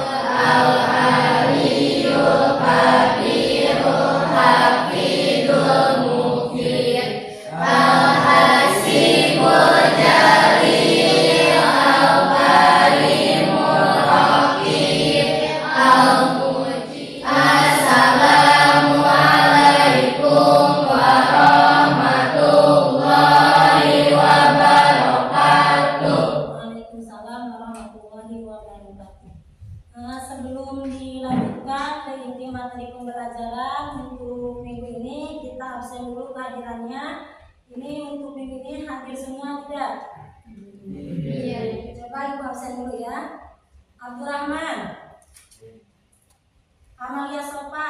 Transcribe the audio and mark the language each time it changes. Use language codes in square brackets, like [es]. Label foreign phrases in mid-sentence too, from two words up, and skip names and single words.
[ar] العلي الكبير الحفيظ المقيت الحسيب الجليل الكريم الرقيب المجيب. السلام عليكم ورحمة الله وبركاته. وعليكم السلام ورحمة الله وبركاته. [id] Sebelum dilanjutkan ke inti materi pembelajaran untuk minggu ini, kita absen dulu kehadirannya. Ini untuk minggu ini hadir semua tidak? Iya. Coba ibu absen dulu ya. Abdurrahman, Amalia Sofa.